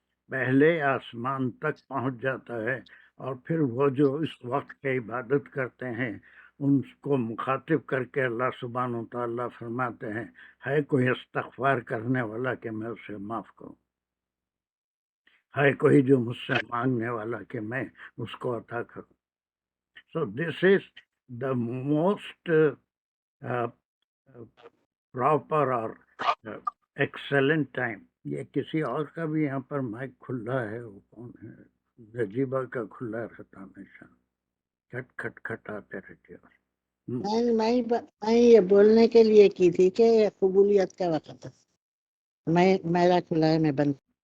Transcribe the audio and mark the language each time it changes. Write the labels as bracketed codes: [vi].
[ur] پہلے آسمان تک پہنچ جاتا ہے، اور پھر وہ جو اس وقت کی عبادت کرتے ہیں ان کو مخاطب کر کے اللہ سبحانہ و تعالیٰ فرماتے ہیں ہے کوئی استغفار کرنے والا کہ میں اسے معاف کروں، ہے کوئی جو مجھ سے مانگنے والا کہ میں اس کو عطا کروں. [en] So this is the most proper or excellent time. [ur] یہ کسی اور کا بھی یہاں پر مائک کھلا ہے، وہ کون ہے؟ نجیبہ کا کھلا رہتا ہمیشہ، کھٹ کھٹ کھٹ آتے رہتے. میں یہ بولنے کے لیے کی تھی کہ قبولیت کا وقت ہے. میرا کھلا ہے، میں بند.